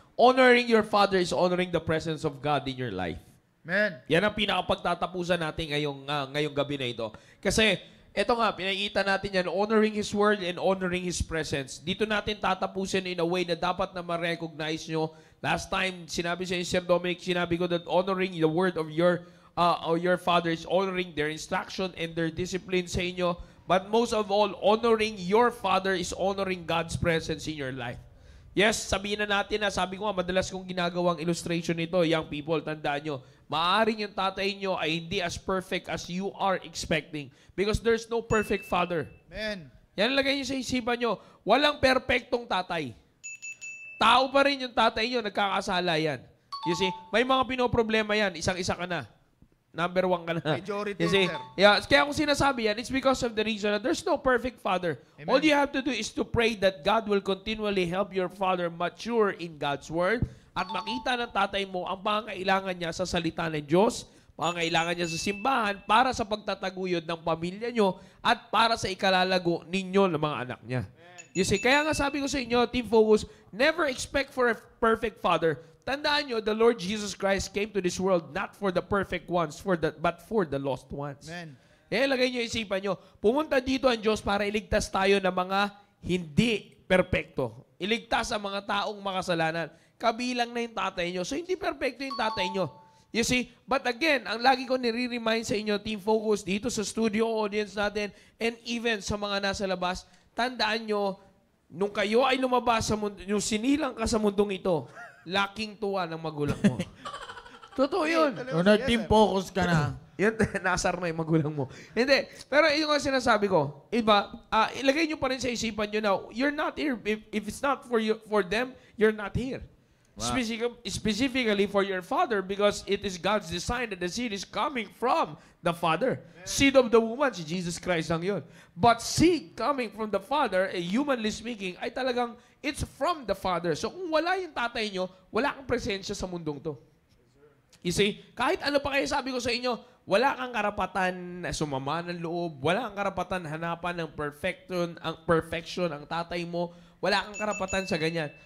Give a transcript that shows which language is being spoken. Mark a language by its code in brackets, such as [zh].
[en] Honoring your father is honoring the presence of God in your life. Amen. [tl] Yan ang pinakapagtatapusan natin ngayong gabi na ito. Kasi, ito nga, pinakita natin yan, [en] honoring His Word and honoring His presence. [tl] Dito natin tatapusin in a way na dapat na ma-recognize nyo. [en] Last time, [tl] sinabi sa Sir Dominic, sinabi ko [en] that honoring the Word of your father is honoring their instruction and their discipline [tl] sa inyo. [en] But most of all, honoring your father is honoring God's presence in your life. [tl] Yes, sabihin na natin na, sabi ko nga, madalas kong ginagawang illustration nito, young people, tandaan nyo, maaaring yung tatay nyo ay hindi [en] as perfect as you are expecting. Because there's no perfect father. Amen. [tl] Yan lagay nyo sa isipan nyo, walang perfectong tatay. Tao pa rin yung tatay nyo, nagkakasala yan. [en] You see, [tl] may mga pinoproblema yan, isang-isa ka na. Number 1 ka na. [en] Majority, you see? sir. Yeah, kaya kung sinasabi yan, it's because of the reason that there's no perfect father. Amen. All you have to do is to pray that God will continually help your father mature in God's Word [tl] at makita ng tatay mo ang pangangailangan niya sa salita ng Diyos, pangangailangan niya sa simbahan para sa pagtataguyod ng pamilya nyo at para sa ikalalago ninyo ng mga anak niya. [en] You see, [tl] kaya nga sabi ko sa inyo, [en] Team Focus, never expect for a perfect father. [tl] Tandaan nyo, [en] the Lord Jesus Christ came to this world not for the perfect ones, but for the lost ones. Amen. [tl] Lagay nyo isipan nyo, pumunta dito ang Diyos para iligtas tayo ng mga hindi perpekto. Iligtas ang mga taong makasalanan. Kabilang na yung tatay nyo. So, hindi perpekto yung tatay nyo. [en] You see? [tl] But again, ang lagi ko nire-remind sa inyo, Team Focus, dito sa studio audience natin, and even sa mga nasa labas, tandaan nyo, nung kayo ay lumabas sa mundo, yung sinilang ka sa mundong ito, laking tuwa ng magulang mo. Totoo yun. Kung nag-team focus ka na. Yan, nasar na yung magulang mo. Hindi. Pero yung nga sinasabi ko, iba, ilagay nyo pa rin sa isipan nyo na, [en] you're not here. If it's not for them, you're not here. Wow. Specifically for your father, because it is God's design that the seed is coming from the Father. Yeah. Seed of the woman, si Jesus Christ ang yun. But seed coming from the Father, humanly speaking, [tl] ay talagang, [en] it's from the Father. [tl] So kung wala yung tatay nyo, wala kang presensya sa mundong to. [en] You see, [tl] kahit ano pa kayo sabi ko sa inyo, wala kang karapatan na sumama ng loob, wala kang karapatan hanapan ng perfection ang tatay mo, wala kang karapatan sa ganyan.